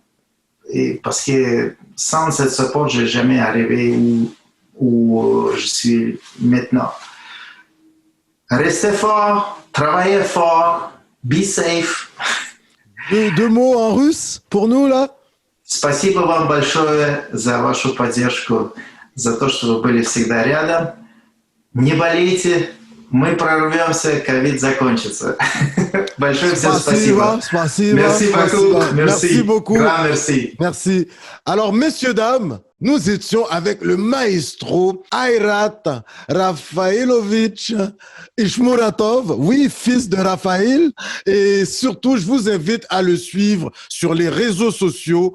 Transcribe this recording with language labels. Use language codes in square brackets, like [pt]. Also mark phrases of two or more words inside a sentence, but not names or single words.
[fr] Et parce que sans cette support, je n'ai jamais arrivé où je suis maintenant. Restez fort, travaillez fort, [en] be safe. [fr] 2 mots en russe pour nous, là? [ru] Спасибо вам большое за вашу поддержку, за то, что вы были всегда рядом. Не болейте, мы прорвемся, ковид закончится. Большое всем спасибо. Спасибо. [fr] Merci beaucoup. Merci beaucoup. Grand merci. Merci. Alors, messieurs, dames, Nous étions avec le maestro Ayrat Rafaelovitch Ishmuratov, oui, fils de Raphaël. Et surtout, je vous invite à le suivre sur les réseaux sociaux.